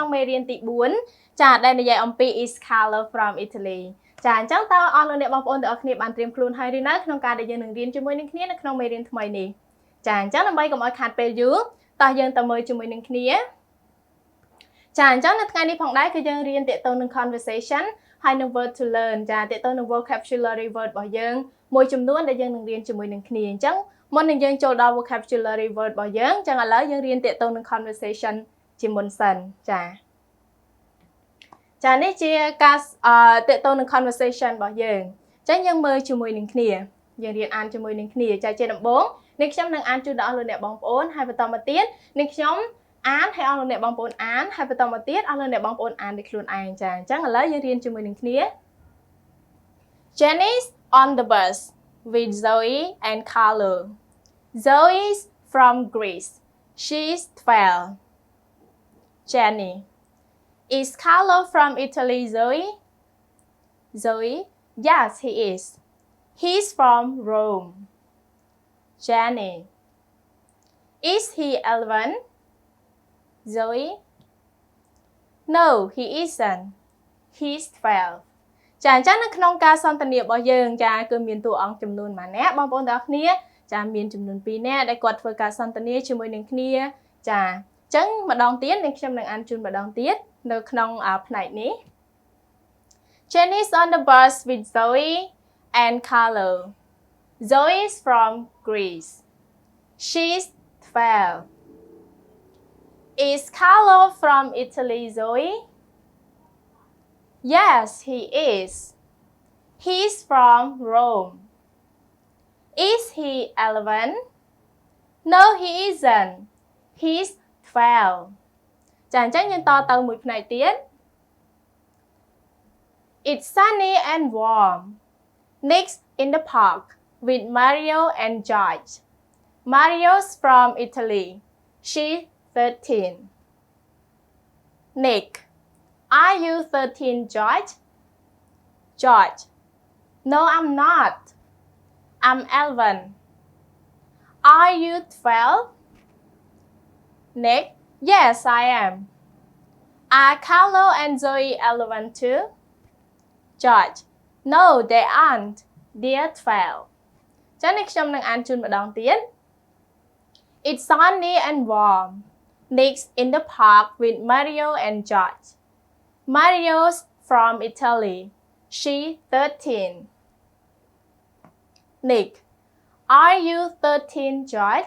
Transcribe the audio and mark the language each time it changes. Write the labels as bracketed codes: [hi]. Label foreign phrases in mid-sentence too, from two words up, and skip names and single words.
[km] មេរៀនទី4ចាដែលនិយាយអំពី [en] Is Carlo from Italy [km] ចាអញ្ចឹងតើអស់លោកអ្នកបងប្អូនទាំងអស់គ្នាបានត្រៀមខ្លួនហើយឬនៅក្នុងការដែលយើងនឹងរៀនជាមួយនឹងគ្នានៅក្នុងមេរៀនថ្មីនេះចាអញ្ចឹងដើម្បីកុំឲ្យខាតពេលយូរតោះយើងទៅមើលជាមួយនឹងគ្នាចាអញ្ចឹងនៅថ្ងៃនេះផងដែរគឺយើងរៀនទាក់ទងនឹង conversation ហើយនឹង [en] word to learn [km] ចាទាក់ទងនឹង [en] vocabulary word [km] របស់យើងមួយចំនួនដែលយើងនឹងរៀនជាមួយនឹងគ្នាអញ្ចឹងមុននឹងយើងចូលដល់ [en] vocabulary word [km] របស់យើងអញ្ចឹងឥឡូវយើងរៀនទាក់ទងនឹង conversation ជាមុនសិន ចានេះជាការទាក់ទងនឹង conversation របស់យើងអញ្ចឹងយើងមើលជាមួយនឹងគ្នាយើងរៀនអានជាមួយនឹងគ្នាចាជាដំបូងនេះខ្ញុំនឹងអានជូនដល់អស់លោកអ្នកបងប្អូនហើយបន្តមកទៀតនេះខ្ញុំអានហើយអស់លោកអ្នកបងប្អូនអានហើយបន្តមកទៀតអស់លោកអ្នកបងប្អូនអានដោយខ្លួនឯងចាអញ្ចឹងឥឡូវយើងរៀនជាមួយនឹងគ្នា [en] Jenny's on the bus with Zoe and Carlo. Zoe's from Greece. She's 12. Jenny. Is Carlo from Italy, Zoe? Zoe. Yes, he is. He's from Rome. Jenny. Is he 11? Zoe. No, he isn't. He's 12. [km] ចាអញ្ចឹងនៅក្នុងការសន្ទនារបស់យើងចាគឺមានតួអង្គចំនួនម៉ាអ្នកបងប្អូនទាំងអស់គ្នាចាមានចំនួន2នាក់ដែលគាត់ធ្វើការសន្ទនាជាមួយនឹងគ្នាចាអញ្ចឹងម្ដងទៀតនឹងខ្ញុំនឹងអានជូនម្ដងទៀតនៅក្នុងផ្នែកនេះ [en] Jenny's on the bus with Zoe and Carlo. Zoe's from Greece. She's 12. Is Carlo from Italy, Zoe? Yes, he is. He's from Rome. Is he 11? No, he isn't. He's 12. [km] ចាអញ្ចឹងយើងតទៅមួយផ្នែកទៀត [en] It's sunny and warm. Next in the park with Mario and George. Mario's from Italy. She's 13. Nick. Are you 13, George? George. No, I'm not. I'm 11. Are you 12? Nick. Yes, I am. Are Carlo and Zoe 11 too? George. No, they aren't. They're 12. [km] ចា៎នេះខ្ញុំនឹងអានជូនម្ដងទៀត [en] It's sunny and warm. Next in the park with Mario and George. Mario's from Italy. She's 13. Nick. Are you 13, George?